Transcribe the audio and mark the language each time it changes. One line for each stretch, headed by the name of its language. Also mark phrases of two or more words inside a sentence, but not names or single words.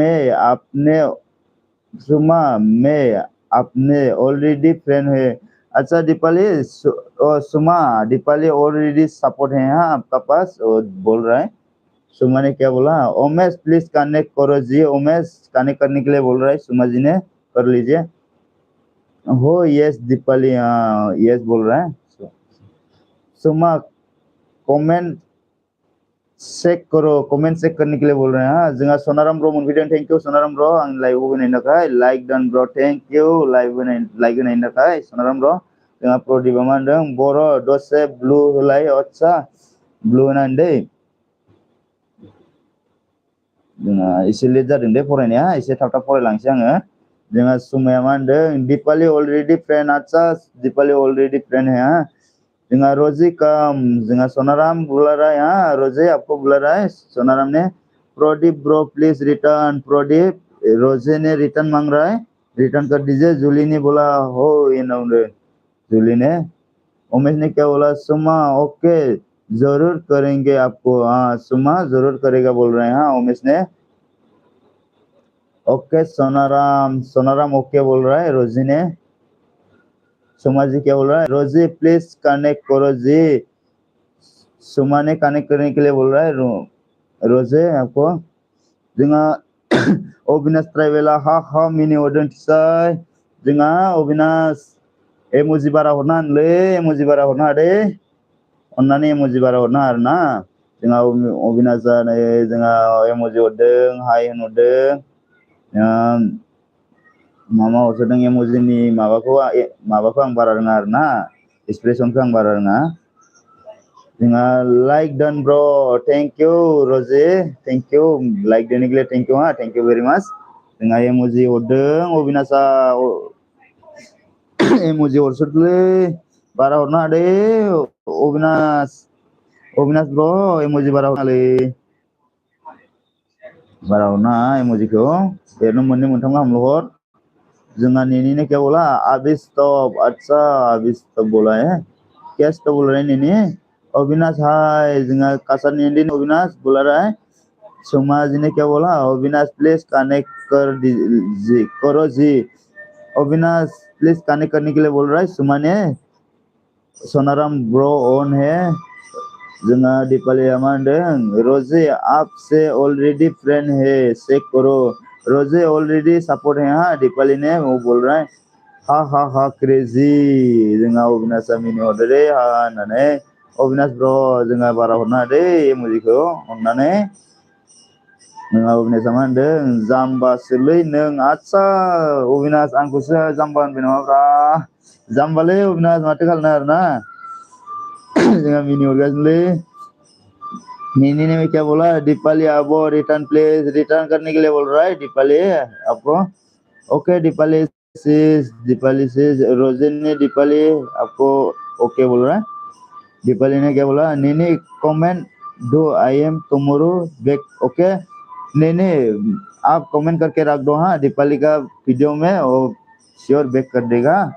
Hindi: में आपने
English: already friend
Hindi: है अच्छा दीपाली सुमा दीपाली
English: already support
Hindi: है हाँ आपका पास बोल रहा है सुमा ने क्या बोला उमेश
English: please connect
Hindi: करो जी उमेश कनेक्ट करने के लिए बोल रहा है सुमा जी ने कर लीजिए हो यस दीपाली हाँ यस बोल रहा है सुमा कमेंट कमेंट चेक करने के लिए बोल रहे हैं हाँ
Bodo: जोंहा सोनाराम ब्रो मोनफैदों
English: thank you
Bodo: सोनाराम ब्रो आं लाइव होनायनि थाखाय
English: like done bro thank you
Bodo: लाइक होनायनि थाखाय सोनाराम ब्रो जोंहा प्रदीपआ मा होनदों बर' दसे ब्लु होलाय अच्छा ब्लु होनानै दै जोंहा एसे लेट जादों दे फरायनाया एसे थाब थाब फरायलांसै आङो जोंहा सुमाया मा होनदों दीपाली
English: already friend
Bodo: अच्छा दीपाली
English: already friend
Hindi: है हाँ जोंहा रोजी कम जोंहा सोनाराम बुला रहा है हाँ रोजी आपको बुला रहा है सोनाराम ने प्रदीप ब्रो
English: please return
Hindi: प्रदीप रोजी ने रिटर्न मांग रहा है रिटर्न कर दीजिए जूली ने बोला हो ये ना जूली ने उमेश ने क्या बोला सुमा ओके जरूर करेंगे आपको हाँ सुमा जरूर करेगा बोल रहे हैं हाँ उमेश ने ओके सोनाराम ओके बोल रहा है रोजी ने सुमा जी क्या बोल रहा है रोजी प्लीज कनेक्ट करो जी सुमा ने कनेक्ट करने के लिए बोल रहा है रोजे आपको
Bodo: जोंहा अविनाश ट्राइबेला हा मिनि हरदोंसै जोंहा अविनाश एमोजि बारा हरना होनलै एमोजि बारा हरना दे अन्नानै एमोजि बारा हरना आरो ना जोंहा अविनाशआ नै जोंहा एमोजि हरदों हाय होनहरदों मामा हरसोदों एमोजिनि माबाखौ आं बारा रोङा आरो ना एक्सप्रेसनखौ आं बारा रोङा जोंहा
English: like done bro thank you
Bodo: रोजे थैंक यू
Hindi: लाइक देने के लिए
English: thank you
Bodo: हाँ
English: thank you very much
Bodo: जोंहा एमोजि हरदों अविनाशआ एमोजि हरसोदोंलै बारा हरना दे अविनाश ब्रो एमोजि बारा हरनालै बारा हरना इमोजी को बेनो मोननै मोनथाम गाहाम हर जोंहा नेनी
Hindi: ने क्या बोला अभी स्टॉप अच्छा अभी स्टॉप बोला है क्या स्टॉप बोल रहा है नेनी अविनाश हाय जोंहा कासार नेनी अविनाश बोला रहा है सोमा जी ने क्या बोला अविनाश
English: please connect
Hindi: कर जी करो जी अविनाश
English: please connect
Hindi: करने के लिए बोल रहा है सुमा ने सोनाराम ब्रो ऑन है
Bodo: जोंहा दीपाली मानदों
Hindi: रोजे आपसे
English: already friend
Hindi: है चेक करो रोजे
English: already support
Hindi: है हाँ दीपाली ने वो बोल रहा है हा क्रेजी
Bodo: जोंहा अविनाश मिनि हरदो दे हा होननानै अविनाश ब्रो जोंहा बारा हरना दे इमोजिखौ अननानै नोंहा अविनाश मा होनदों जाम्बासोलै नों आच्छा अविनाश आंखौसो जाम्बा होनबाय नामाब्रा जाम्बालै अविनाश माथो खालामनो आरोना जोंहा मिनि हरगासिनोलै नीनी
Hindi: ने क्या बोला दीपाली आपको रिटर्न प्लीज रिटर्न करने के लिए बोल रहा है दीपाली आपको ओके दीपाली से रोजे ने दीपाली आपको ओके बोल रहा है दीपाली ने क्या बोला नीनी कमेंट दो
English: I am tomorrow back okay
Hindi: नीनी आप कमेंट करके रख दो हाँ दीपाली का वीडियो में वो
English: sure back
Hindi: कर देगा